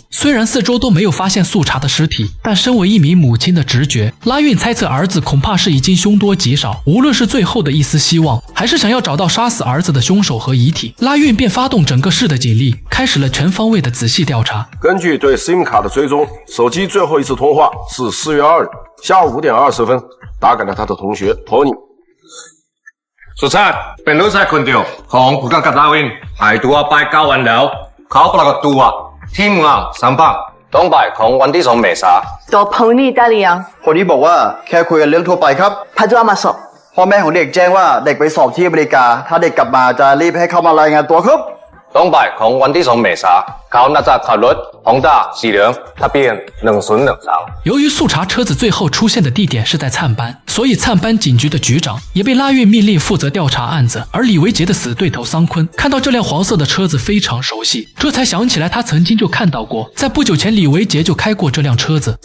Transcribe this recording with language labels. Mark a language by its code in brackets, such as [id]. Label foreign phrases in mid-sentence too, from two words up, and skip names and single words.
[zh] 虽然四周都没有发现速查的尸体，但身为一名母亲的直觉，拉运猜测儿子恐怕是已经凶多吉少。无论是最后的一丝希望，还是想要找到杀死儿子的凶手和遗体，拉运便发动整个市的警力，开始了全方位的仔细调查。根据对 SIM 卡的追踪，手机最后一次通话是4月2日下午5点20分，打给了他的同学 Tony。 [th] สุชาติเป็นลูกชายคนเดียวของผู้กำกับลาวินหายตัวไป9 วันแล้วเขาปรากฏตัวที่เมืองซัมปาตอนบ่ายของวันที่2 เมษายน ตัวโพนี่ได้หรือยัง คนนี้บอกว่าแค่คุยกันเรื่องทั่วไปครับ พาตัวมาสอบ พ่อแม่ของเด็กแจ้งว่าเด็กไปสอบที่อเมริกาถ้าเด็กกลับมาจะรีบให้เข้ามารายงานตัวครับ ตอนบ่ายของวันที่2 เมษายนเขาน่าจะขับรถHonda สีเหลืองทะเบียน1013。 [zh] 由于速查车子最后出现的地点是在灿班，所以灿班警局的局长也被拉运命令负责调查案子。而李维杰的死对头桑昆看到这辆黄色的车子非常熟悉，这才想起来他曾经就看到过，在不久前李维杰就开过这辆车子。